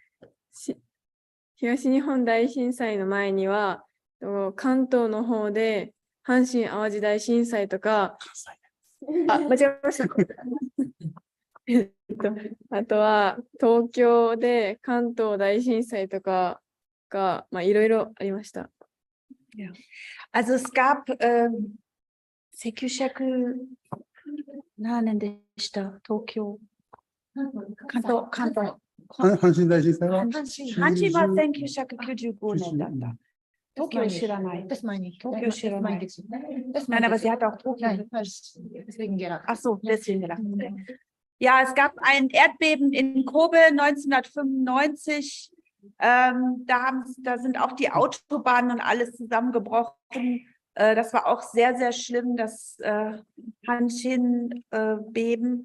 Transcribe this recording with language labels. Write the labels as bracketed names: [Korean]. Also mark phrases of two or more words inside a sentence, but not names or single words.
[Japanese] 東日本大震災の前には、関東の方で阪神・淡路大震災とか、間違えました。あとは東京で関東大震災とかが、いろいろありました。 [German] Also es gab [Japanese] 何でした東京関東阪神大震災は阪神は1995年だった。東京知らない。 [German] Das meine ich. Tokio 知らない。Nein, aber sie hat auch Tokio. Deswegen gedacht. Ach so, deswegen gedacht. Ja, es gab ein Erdbeben in Kobe 1995. Da sind auch die Autobahnen und alles zusammengebrochen. Das war auch sehr, sehr schlimm, das Hanshin-Beben.